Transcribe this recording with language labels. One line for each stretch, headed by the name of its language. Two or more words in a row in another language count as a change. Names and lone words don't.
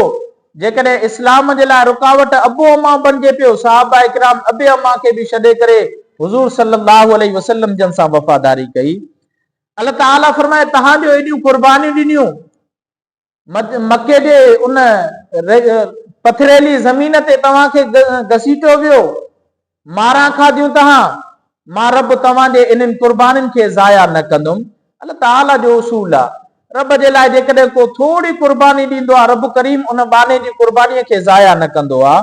Sindhi: جیکڈیں اسلام جے لائے رکاوٹ ابو اما بنجے پیو، صحابہ اکرام ابے اما کے بھی چھڈے کرے حضور
Arabic: صلی اللہ علیہ وسلم
Sindhi: جن سا وفاداری کئی۔ اللہ تعالیٰ فرمائے تہاں جو ایڈیوں قربانی ڈنیوں، مکے جے ان पथरेली ज़मीन ते तव्हांखे घसीटो वियो, मारा खाधियूं तव्हां, मां रब तव्हांजे इन्हनि कुर्बानियुनि खे ज़ाया न कंदुमि। अल्लाह ताला जो उसूल आहे, रब जे लाइ जेकॾहिं को थोड़ी कुर्बानी ॾींदो आहे, रब करीम उन बाने जी कुर्बानीअ खे ज़ाया न कंदो आहे।